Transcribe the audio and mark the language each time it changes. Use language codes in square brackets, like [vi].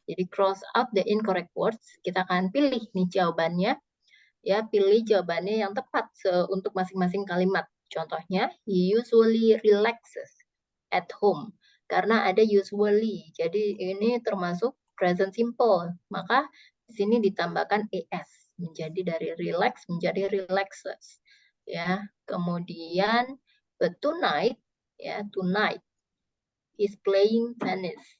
[id] Jadi [en] cross out the incorrect words. [id] Kita akan pilih nih jawabannya. Ya, pilih jawabannya yang tepat untuk masing-masing kalimat. Contohnya, [en] he usually relaxes at home. [id] Karena ada usually. Jadi ini termasuk present simple. Maka di sini ditambahkan es. Menjadi dari relax menjadi relaxes. [en] Ya, [id] kemudian [en] but tonight ya, tonight is playing tennis.